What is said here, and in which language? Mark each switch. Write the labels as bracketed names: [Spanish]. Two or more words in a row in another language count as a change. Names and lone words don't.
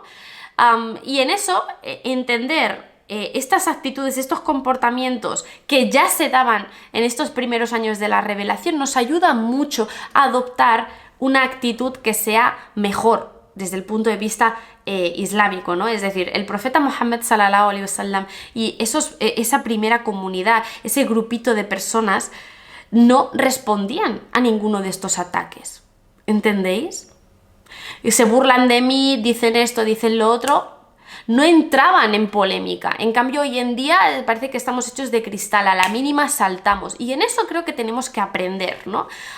[Spanish] Y en eso, entender estas actitudes, estos comportamientos que ya se daban en estos primeros años de la revelación nos ayuda mucho a adoptar una actitud que sea mejor desde el punto de vista islámico, ¿no? Es decir, el profeta Muhammad [Arabic] صلى الله عليه وسلم [Spanish] y esa primera comunidad, ese grupito de personas no respondían a ninguno de estos ataques, ¿entendéis? Y se burlan de mí, dicen esto, dicen lo otro, no entraban en polémica. En cambio, hoy en día parece que estamos hechos de cristal, a la mínima saltamos, y en eso creo que tenemos que aprender, ¿no?